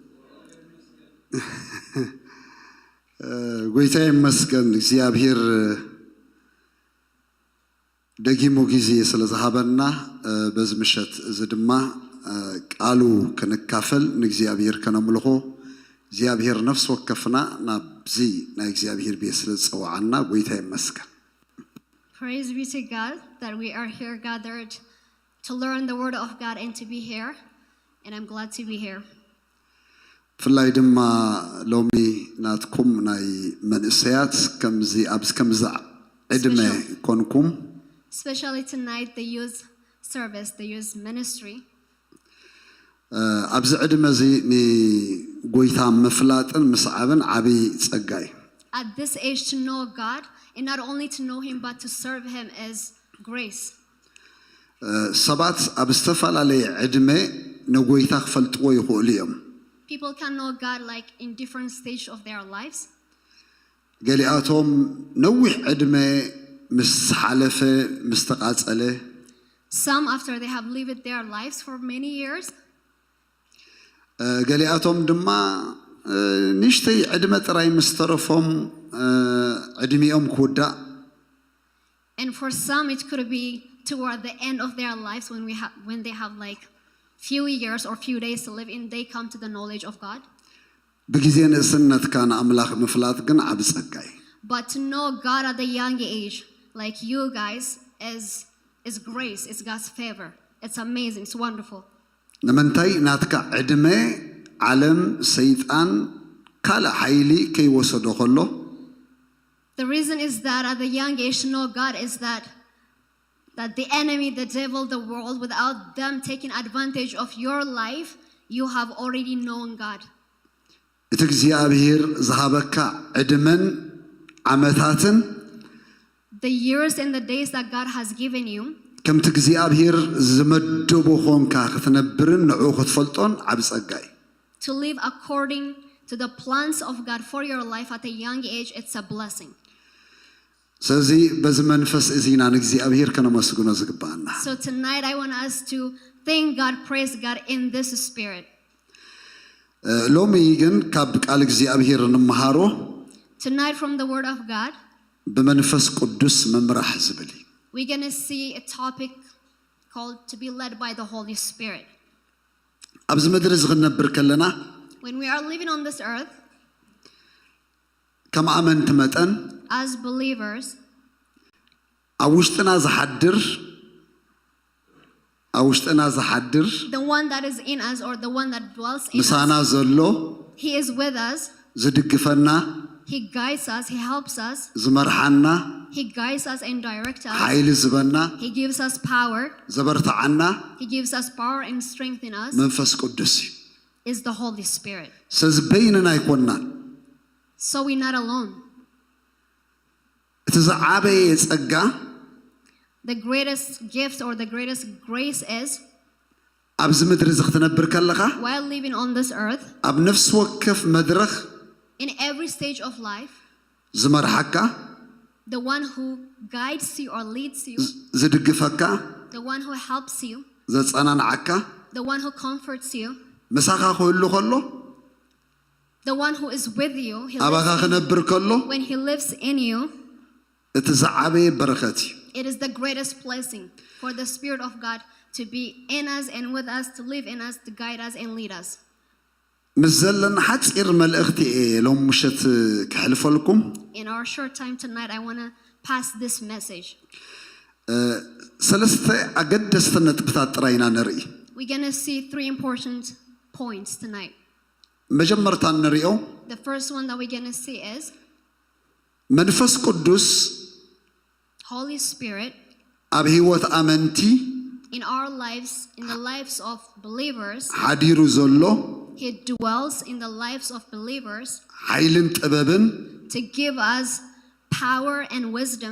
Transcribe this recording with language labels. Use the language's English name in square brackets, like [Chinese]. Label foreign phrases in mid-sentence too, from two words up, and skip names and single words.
[Tigrinya] ጎይታይ መስከን እግዚአብሔር ደጊሞ ጊዜ ስለዛሃበና [Amharic] በዚህ ምሽት [Tigrinya] እዚ ድማ ቃሉ ከነካፈል ንእግዚአብሔር ከነምልኾ እግዚአብሔር ነፍስ ወከፍና ናብዚ ናይ እግዚአብሔር ቤት ስለጸዋዓና ጎይታይ መስከን [English] Praise be to God that we are here gathered to learn the Word of God and to be here. And I'm glad to be here. [Tigrinya] ፍላይ ድማ ሎሚ ናትኩም ናይ መንእሰያት ከምዚ ኣብዝ ከምዛ ዕድመ ኮንኩም [English] Especially tonight, the youth service, the youth ministry. [Tigrinya] ኣብዚ ዕድመ እዚ ንጎይታ ምፍላጥን ምስዓብን ዓብይ ጸጋይ [English] At this age, to know God, and not only to know Him, but to serve Him is grace. [Tigrinya] ሰባት ኣብ ዝተፈላለየ ዕድመ ንጎይታ ክፈልጥዎ ይኽእሉ እዮም [English] People can know God like in different stages of their lives. [Tigrinya] ገሊኣቶም ነዊሕ ዕድመ ምስ ሓለፈ ምስ ተቃጸለ [English] Some after they have lived their lives for many years. [Tigrinya] ገሊኣቶም ድማ ንሽተይ ዕድመ ጥራይ ምስ ተረፎም ዕድሚኦም ክውዳእ [English] And for some it could be toward the end of their lives when they have like few years or few days to live in, they come to the knowledge of God. [Tigrinya] ብግዜ ንእስነትካ ንኣምላኽ ምፍላጥ ግን ዓብ ጸጋ እዩ። [English] But to know God at a young age, like you guys, is grace, it's God's favor. It's amazing, it's wonderful. [Tigrinya] ንምንታይ ናትካ ዕድመ ዓለም ሰይጣን ካልእ ሓይሊ ከይወሰዶ ከሎ [English] The reason is that at the young age to know God is that the enemy, the devil, the world, without them taking advantage of your life, you have already known God. [Tigrinya] እቲ እግዚአብሔር ዝሃበካ ዕድመን ዓመታትን [English] The years and the days that God has given you, [Tigrinya] ከምቲ እግዚአብሔር ዝመደቦ ኾንካ ክትነብርን ንዑ ክትፈልጦን ዓብ ጸጋ እዩ። [English] to live according to the plans of God for your life at a young age, it's a blessing. [Tigrinya] ስለዚ በዚ መንፈስ እዚና ንእግዚአብሔር ከነመስግኖ ዝግባአና። [English] So tonight I want us to thank God, praise God in this spirit. [Tigrinya] ሎሚ ግን ካብ ቃል እግዚአብሔር እንመሃሮ [English] Tonight from the word of God, [Tigrinya] በመንፈስ ቅዱስ መምራሕ ዝብል እዩ። [English] we're going to see a topic called to be led by the Holy Spirit. [Tigrinya] ኣብዚ ምድሪ ዝኽነብር ከለና [English] When we are living on this earth [Tigrinya] ከም ኣመንቲ መጠን [English] as believers, [Tigrinya] ኣብ ውሽጥና ዝሓድር [English] the one that is in us or the one that dwells in [Tigrinya] ምሳና [English] us, [Tigrinya] ዘሎ [English] he is with us, [Tigrinya] ዝድግፈና [English] he guides us, he helps us, [Tigrinya] ዝመርሓና [English] he guides us and directs us, [Tigrinya] ሓይሊ ዝበና [English] he gives us power, [Tigrinya] ዘበርታዓና [English] he gives us power and strength in us, [Tigrinya] መንፈስ ቅዱስ እዩ። [English] is the Holy Spirit. [Tigrinya] ስለዚ በይንና ኣይኮንናን። [English] So we're not alone. [Tigrinya] እቲ ዝዓበየ ጸጋ [English] The greatest gift or the greatest grace is [Tigrinya] ኣብዚ ምድሪ ዝኽትነብር ከለኻ [English] while living on this earth, [Tigrinya] ኣብ ነፍሲ ወከፍ መድረኽ [English] in every stage of life, [Tigrinya] ዝመርሓካ [English] the one who guides you or leads you, [Tigrinya] ዝድግፈካ [English] the one who helps you, [Tigrinya] ዘጸናንዓካ [English] the one who comforts you, [Tigrinya] ምሳኻ ክህሉ ከሎ [English] the one who is with you, [Tigrinya] ኣባኻ ክነብር ከሎ [English] when he lives in you, [Tigrinya] እቲ ዝዓበየ በረኸት እዩ። [English] it is the greatest blessing for the Spirit of God to be in us and with us, to live in us, to guide us and lead us. [Tigrinya] ምስ ዘለና ሓፂር መልእኽቲ እየ ሎም ምሸት ክሕልፈልኩም። [English] In our short time tonight, I want to pass this message. [Tigrinya] ሰለስተ ኣገደስቲ ነጥብታት ጥራይና ንርኢ። [English] We're going to see three important points tonight. [Tigrinya] መጀመርታ ንሪኦ [English] The first one that we're going to see is [Tigrinya] መንፈስ ቅዱስ [English] Holy Spirit [Tigrinya] ኣብ ህይወት ኣመንቲ [English] in our lives, in the lives of believers. [Tigrinya] ሓዲሩ ዘሎ [English] He dwells in the lives of believers [Tigrinya] ሓይልን ጥበብን [English] to give us power and wisdom,